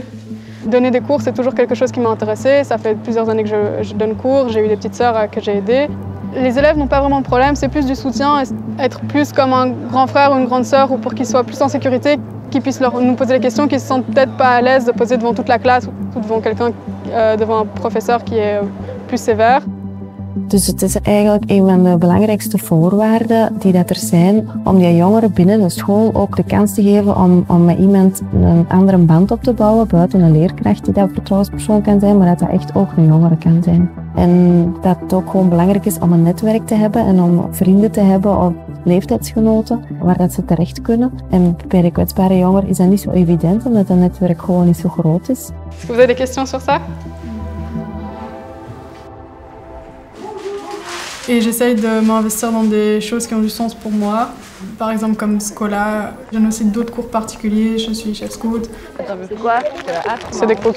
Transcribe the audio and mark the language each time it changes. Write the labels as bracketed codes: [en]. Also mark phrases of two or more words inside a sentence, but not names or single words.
[fr] Donner des cours, c'est toujours quelque chose qui m'a intéressée. Ça fait plusieurs années que je donne cours, j'ai eu des petites sœurs que j'ai aidées. Les élèves n'ont pas vraiment de problème, c'est plus du soutien, être plus comme un grand frère ou une grande sœur ou pour qu'ils soient plus en sécurité, qu'ils puissent nous poser des questions, qu'ils ne se sentent peut-être pas à l'aise de poser devant toute la classe ou devant quelqu'un, devant un professeur qui est plus sévère. [nl] Dus het is eigenlijk een van de belangrijkste voorwaarden die er zijn om die jongeren binnen de school ook de kans te geven om met iemand een andere band op te bouwen, buiten een leerkracht die dat vertrouwenspersoon kan zijn, maar dat dat echt ook een jongere kan zijn. En dat het ook gewoon belangrijk is om een netwerk te hebben en om vrienden te hebben of leeftijdsgenoten waar dat ze terecht kunnen. En bij de kwetsbare jongeren is dat niet zo evident omdat dat netwerk gewoon niet zo groot is. [fr] Est-ce que vous avez des questions sur ça? Et j'essaye de m'investir dans des choses qui ont du sens pour moi. Par exemple comme Scola, je donne aussi d'autres cours particuliers, je suis chef scout. T'as vu quoi? C'est des cours.